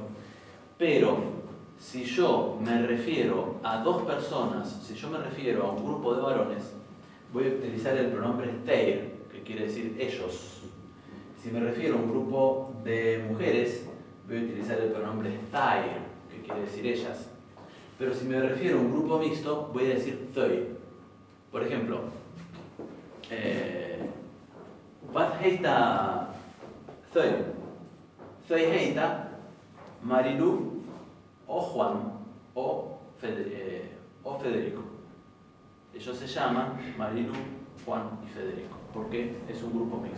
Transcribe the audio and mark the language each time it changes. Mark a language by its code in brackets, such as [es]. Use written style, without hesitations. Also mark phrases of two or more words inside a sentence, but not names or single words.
[es] Pero si yo me refiero a dos personas, si yo me refiero a un grupo de varones, voy a utilizar el pronombre þeir, que quiere decir ellos. Si me refiero a un grupo de mujeres, voy a utilizar el pronombre þær, que quiere decir ellas. Pero si me refiero a un grupo mixto, voy a decir þau. Por ejemplo, [is] vad heita þau? Þau heita Marilu o Juan o Federico. [es] Ellos se llaman Marilu, Juan y Federico, porque es un grupo mixto.